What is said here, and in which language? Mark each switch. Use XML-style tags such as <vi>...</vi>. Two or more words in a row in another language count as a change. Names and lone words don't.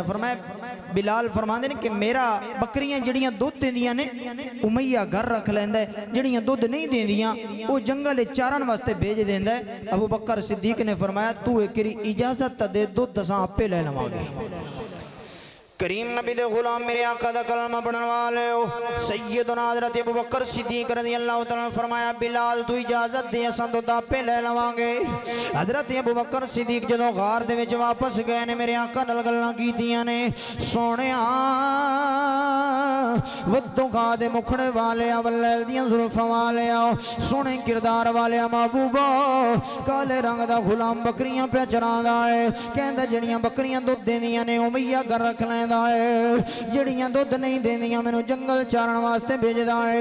<pa>فرمایا بلال فرماندے نے کہ میرا بکریاں جڑیاں دُدھ دیندیاں نے اُمیہ گھر رکھ لیندا ہے، جڑیاں دُدھ نہیں دیندیاں وہ جنگل چارن واسطے بھیج دیندا ہے. ابو بکر صدیق نے فرمایا تُو اک اجازت دے، دُدھ اساں آپے لے لواں گے. کریم نبی دے غلام میرے آقا دا کلمہ پڑھن والے ہو سیدنا حضرت ابو بکر صدیق رضی اللہ تعالیٰ نے فرمایا بلال تُو اجازت دے اساں تو داپے لے لواں گے. حضرت ابو بکر صدیق جدوں غار دے وچ واپس گئے نے میرے آقا نال گلاں کیتیاں نے سوہنیا وددوں کھا دے مکھڑے والے واللیل دیاں زلفاں والے سوہنے کردار والے محبوبا کالے رنگ دا غلام بکریاں پے چراندا ہے کہندا جڑیاں بکریاں دُدھ دیندیاں نے اُمیہ گھر رکھ لیندا ہے جڑیاں دُدھ نہیں دیندیاں مینوں جنگل چارن واسطے بھیجدا ہے.</pa>